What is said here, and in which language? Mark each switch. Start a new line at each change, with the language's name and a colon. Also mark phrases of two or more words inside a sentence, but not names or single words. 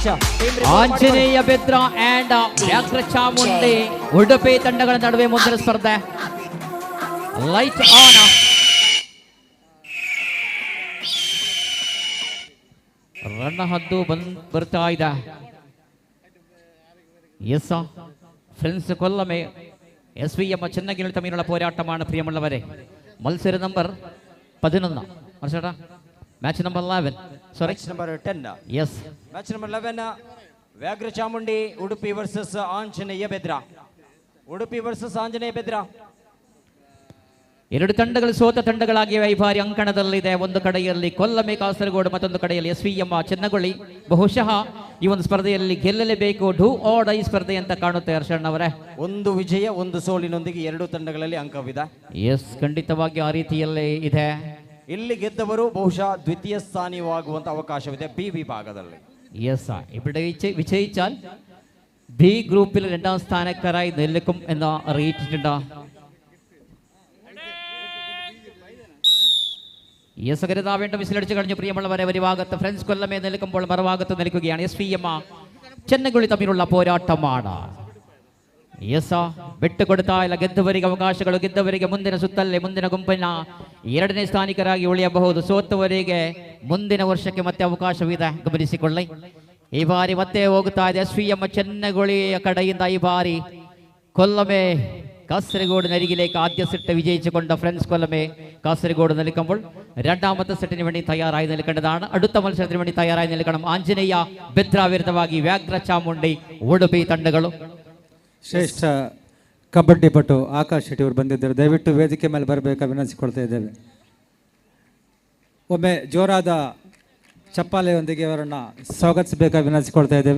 Kannada: ಆಂಜನೇಯ ಬೆದ್ರ ಅಂಡ್ ವ್ಯಾಘ್ರ ಚಾಮುಂಡಿ ಉಡುಪಿ ತಂಡಗಳ ನಡುವೆ ಮುಂದಿನ ಸ್ಪರ್ಧೆ. ಲೈಟ್ ಆನ್. ರನ್ನ ಹದ್ದು ಬರ್ತಾ ಇದೆ.
Malayalam: ಎಸ್, ಫ್ರೆಂಡ್ಸ್ കൊല്ലമേ SVM ചെന്നൈയിൽ തമ്മിലുള്ള പോരാട്ടമാണ് പ്രിയമുള്ളവരെ. മത്സര നമ്പർ 11. മനസ്സിലാ?
English: match number 11. sorry, match number 10. Yes. Match number 11
Kannada: ವ್ಯಾಘ್ರ ಚಾಮುಂಡಿ ಉಡುಪಿ ವರ್ಸಸ್ ಆಂಜನೇಯ ಬೆದ್ರ. ಉಡುಪಿ ವರ್ಸಸ್ ಆಂಜನೇಯ ಬೆದ್ರ. ಎರಡು ತಂಡಗಳು ಸೋತ ತಂಡಗಳಾಗಿವೆ ಈ ಬಾರಿ ಅಂಕಣದಲ್ಲಿದೆ. ಒಂದು ಕಡೆಯಲ್ಲಿ ಕೊಲ್ಲಮೆ ಕಾಸರಗೋಡು, ಮತ್ತೊಂದು ಕಡೆಯಲ್ಲಿ SVM ಚೆನ್ನಗೊಳ್ಳಿ. ಬಹುಶಃ ಈ ಒಂದು ಸ್ಪರ್ಧೆಯಲ್ಲಿ ಗೆಲ್ಲಲೇಬೇಕು,
English: do or die
Kannada: ಸ್ಪರ್ಧೆ ಅಂತ ಕಾಣುತ್ತೆ ಹರ್ಷಣ್ಣ ಅವರೇ. ಒಂದು ವಿಜಯ ಒಂದು ಸೋಲಿನೊಂದಿಗೆ ಎರಡು ತಂಡಗಳಲ್ಲಿ ಅಂಕವಿದೆ. ಎಸ್, ಖಂಡಿತವಾಗಿ ಆ ರೀತಿಯಲ್ಲೇ ಇದೆ. ಇಲ್ಲಿ ಗೆದ್ದವರು ಬಹುಶಃ ದ್ವಿತೀಯ ಸ್ಥಾನವಾಗುವಂತ ಅವಕಾಶವಿದೆ ಬಿ വിഭാഗದಲ್ಲಿ.
Malayalam: എസ്, ഇവിടെ വിജയിച്ചാൽ ബി ഗ്രൂപ്പിൽ 2ാം സ്ഥാനക്കാരായി നിൽക്കും എന്ന് അറിയിച്ചിട്ടുണ്ട്. യെസ്, കരുതാവേണ്ട വിസിലടിച്ചു കഴിഞ്ഞു പ്രിയമുള്ളവരെ. ഒരു ഭാഗത്ത് ഫ്രണ്ട്സ് കൊല്ലമേ നിൽക്കുമ്പോൾ മറുഭാഗത്ത് നിൽക്കുകയാണ് SVM ചെന്നൈ തമ്മിലുള്ള പോരാട്ടമാണ്. യെസ്,
Kannada: ಬಿಟ್ಟುಕೊಡ್ತಾ ಇಲ್ಲ. ಗೆದ್ದವರಿಗೆ ಅವಕಾಶಗಳು, ಗೆದ್ದವರಿಗೆ ಮುಂದಿನ ಸುತ್ತಲ್ಲೇ ಮುಂದಿನ ಗುಂಪಿನ 2ನೇ ಸ್ಥಾನಿಕರಾಗಿ ಉಳಿಯಬಹುದು. ಸೋತವರಿಗೆ ಮುಂದಿನ ವರ್ಷಕ್ಕೆ ಮತ್ತೆ ಅವಕಾಶವಿದೆ, ಗಮನಿಸಿಕೊಳ್ಳಿ. ಈ ಬಾರಿ ಮತ್ತೆ ಹೋಗುತ್ತಾ ಇದೆ SVM ചെന്നൈ കടಯಿಂದ.
Malayalam: ഈ ബാരി കൊല്ലമേ കാസർഗോഡിനരികിലേക്ക് ആദ്യ സെറ്റ് വിജയിച്ചുകൊണ്ട് ഫ്രണ്ട്സ് കൊല്ലമേ കാസർഗോഡ് നിൽക്കുമ്പോൾ രണ്ടാമത്തെ സെറ്റിന് വേണ്ടി തയ്യാറായി നിൽക്കേണ്ടതാണ്. അടുത്ത മത്സരത്തിന് വേണ്ടി തയ്യാറായി നിൽക്കണം ആഞ്ജನೇಯ
Kannada: ಬೆದ್ರ ವಿರುದ್ಧವಾಗಿ ವ್ಯಾಘ್ರ ಚಾಮುಂಡಿ ಉಡುಪಿ ತಂಡಗಳು. ಶ್ರೇಷ್ಠ ಕಬಡ್ಡಿ ಪಟು ಆಕಾಶ್ ಶೆಟ್ಟಿ ಅವರು ಬಂದಿದ್ದಾರೆ. ದಯವಿಟ್ಟು ವೇದಿಕೆ ಮೇಲೆ ಬರಬೇಕು ವಿನಂತಿಸಿಕೊಳ್ತಾ ಇದ್ದೇವೆ. ಒಮ್ಮೆ ಜೋರಾದ ಚಪ್ಪಾಳೆಯೊಂದಿಗೆ ಅವರನ್ನು ಸ್ವಾಗತಿಸಬೇಕಾಗಿ ವಿನಂತಿಸಿಕೊಳ್ತಾ ಇದ್ದೇವೆ.